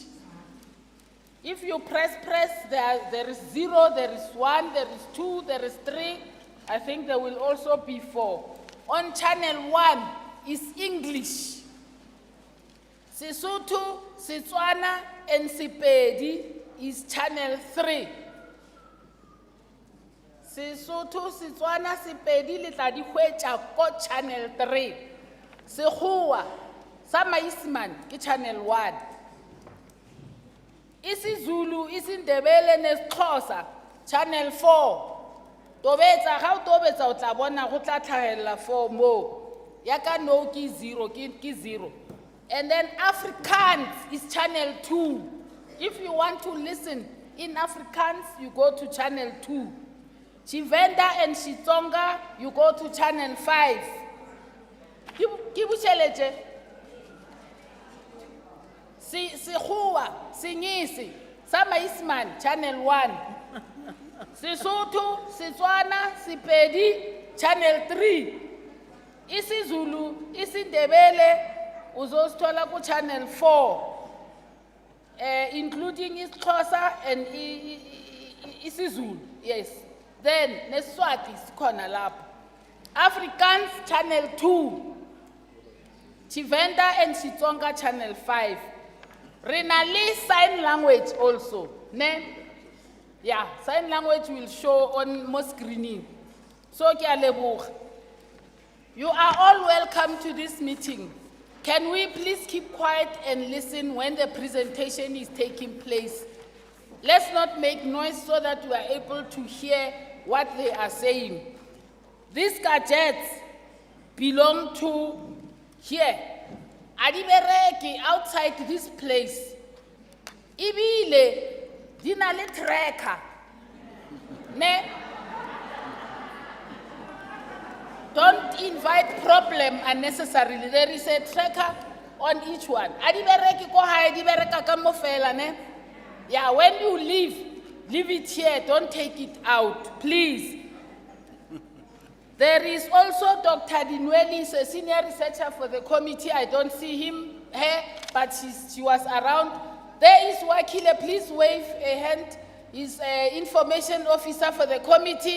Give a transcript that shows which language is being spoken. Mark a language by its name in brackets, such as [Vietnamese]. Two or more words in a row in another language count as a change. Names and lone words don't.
[English] If you press, there is 0, there is 1, there is 2, there is 3. I think there will also be 4. On channel 1 is English. Sesotho, Setswana, and Sepedi is channel 3. [Northern Sotho] Sesotho, Setswana, Sepedi le tla di hwetša ko channel 3. Sekgowa sa Maisman ke channel 1. [Zulu] isiZulu, isiNdebele neXhosa channel 4. [Northern Sotho] Tobetsa ga o tobetsa o tla bona go tla tlhagella 4 mo. Ya ka no ke 0 ke 0. [English] And then Afrikaans is channel 2. If you want to listen in Afrikaans, you go to channel 2. Tshivenda and Xitsonga, you go to channel 5. [Northern Sotho] Ke bušeletše. Sekgowa, Senyese, sa Maisman, channel 1. Sesotho, Setswana, Sepedi, channel 3. [Zulu] isiZulu, isiNdebele, uzosithola ku channel 4. [English] including isiXhosa and isiZulu, yes. [Zulu] Then neSwati sikhona lapho. [English] Afrikaans channel 2. Tshivenda and Xitsonga channel 5. Renali sign language also, ne? Yeah, sign language will show on more screening. [Northern Sotho] So ke a leboga. [English] You are all welcome to this meeting. Can we please keep quiet and listen when the presentation is taking place? Let's not make noise so that we are able to hear what they are saying. These gadgets belong to here. Adibereki outside this place. [Northern Sotho] Ibile dinale tracker. Ne? [English] Don't invite problem unnecessarily. There is a tracker on each one. [Northern Sotho] Adibereki ko hae dibereka ka mo fela ne? [English] Yeah, when you leave it here. Don't take it out, please. There is also Dr. Dinweli, a senior researcher for the committee. I don't see him here, but she was around. There is Wakile, please wave a hand. He's an information officer for the committee.